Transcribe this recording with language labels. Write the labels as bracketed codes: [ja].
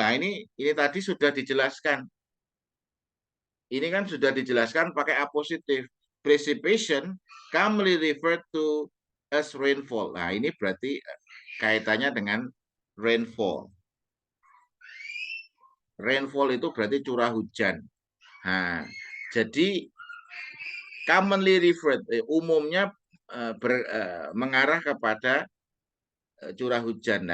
[id] Nah, ini tadi sudah dijelaskan. Ini kan sudah dijelaskan pakai A positif. [en] Precipitation commonly referred to as rainfall. [id] Nah, ini berarti kaitannya dengan rainfall. Rainfall itu berarti curah hujan. Nah, jadi [en] commonly referred, [id] umumnya mengarah kepada curah hujan.